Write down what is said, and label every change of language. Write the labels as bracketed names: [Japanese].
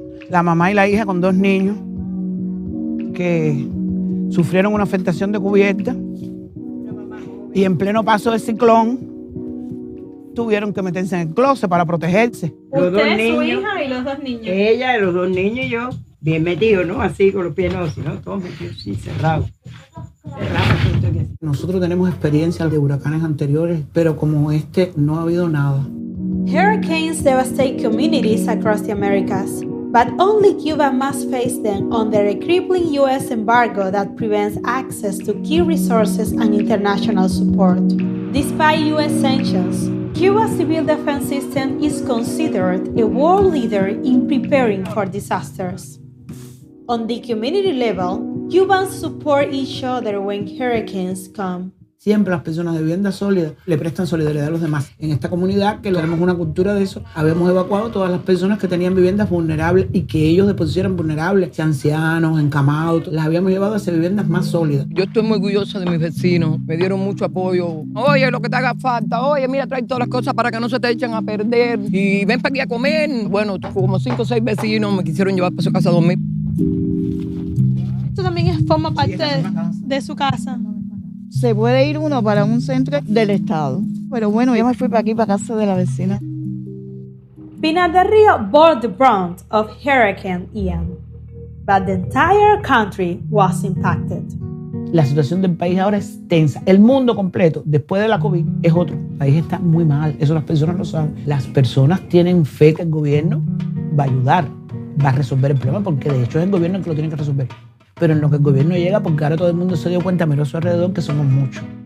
[Spanish] La mamá y la hija con 2 niños que sufrieron una afectación de cubierta y en pleno paso del ciclón tuvieron que meterse en el closet para protegerse. Usted, su hija y los 2 niños. Ella, los 2 niños y yo, bien metidos, ¿no? Así, con los pies, no, sino todos metidos, sí, cerrados. Nosotros tenemos experiencia de huracanes anteriores, pero como este no ha habido nada. [English] Hurricanes devastate communities across the Americas, but only Cuba must face them under a crippling U.S. embargo that prevents access to key resources and international support. Despite U.S. sanctions, Cuba's civil defense system is considered a world leader in preparing for disasters. On the community level, Cubans support each other when hurricanes come. [Spanish] Siempre las personas de vivienda sólida le prestan solidaridad a los demás. En esta comunidad, que tenemos una cultura de eso, habíamos evacuado todas las personas que tenían viviendas vulnerables y que ellos después eran vulnerables, ancianos, encamados, las habíamos llevado hacia viviendas más sólidas. Yo estoy muy orgullosa de mis vecinos, me dieron mucho apoyo. Oye, lo que te haga falta, oye, mira, trae todas las cosas para que no se te echen a perder y ven para aquí a comer. Bueno, como 5 o 6 vecinos me quisieron llevar para su casa a dormir. Esto también forma parte de su casa. Se puede ir uno para un centro del estado. Pero bueno, yo me fui para aquí, para casa de la vecina. [English] Pinar del Río bore the brunt of Hurricane Ian, but the entire country was impacted. [Spanish] La situación del país ahora es tensa. El mundo completo, después de la COVID, es otro. El país está muy mal. Eso las personas lo saben. Las personas tienen fe que el gobierno va a ayudar, va a resolver el problema, porque de hecho es el gobierno el que lo tiene que resolver. Pero en lo que el gobierno llega, porque ahora todo el mundo se dio cuenta, miró a su alrededor, que somos muchos.